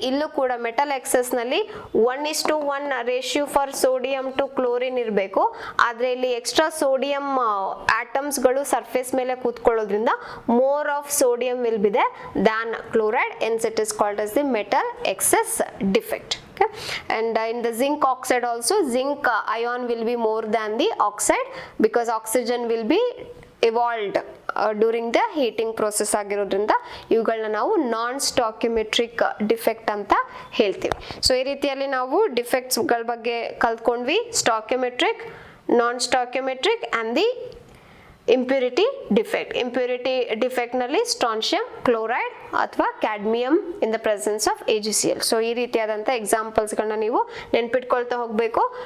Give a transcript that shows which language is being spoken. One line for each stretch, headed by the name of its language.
Kannada: ಇಲ್ಲೂ ಕೂಡ metal excess ನಲ್ಲಿ 1:1 ratio
English: for sodium to chlorine
Kannada: ಇರಬೇಕು. ಆದ್ರೆ ಇಲ್ಲಿ
English: extra sodium atoms ಗಳು surface
Kannada: ಮೇಲೆ ಕೂತ್ಕೊಳ್ಳೋದ್ರಿಂದ
English: More of sodium will be there than chloride, hence it is called as the metal excess defect. Okay, and in the zinc oxide also, zinc ion will be more than the oxide because oxygen will be evolved during the heating process
Kannada: ಆಗಿರೋದ್ರಿಂದ ಇವುಗಳನ್ನ ನಾವು
English: non stoichiometric defect
Kannada: ಅಂತ ಹೇಳ್ತೀವಿ. So ಈ ರೀತಿಯಲ್ಲಿ ನಾವು defects ಗಳ ಬಗ್ಗೆ ಕಲ್ತ್ಕೊಂಡ್ವಿ, ಸ್ಟಾಕ್ಯುಮೆಟ್ರಿಕ್, ನಾನ್ ಸ್ಟಾಕ್ಯುಮೆಟ್ರಿಕ್
English: And the impurity defect. Impurity defect ನಲ್ಲಿ strontium chloride ಅಥವಾ cadmium in the presence of AgCl.
Kannada: So ಈ ರೀತಿಯಾದಂಥ ಎಕ್ಸಾಂಪಲ್ಸ್ ಗಳನ್ನ ನೀವು ನೆನ್ಪಿಟ್ಕೊಳ್ತಾ ಹೋಗ್ಬೇಕು.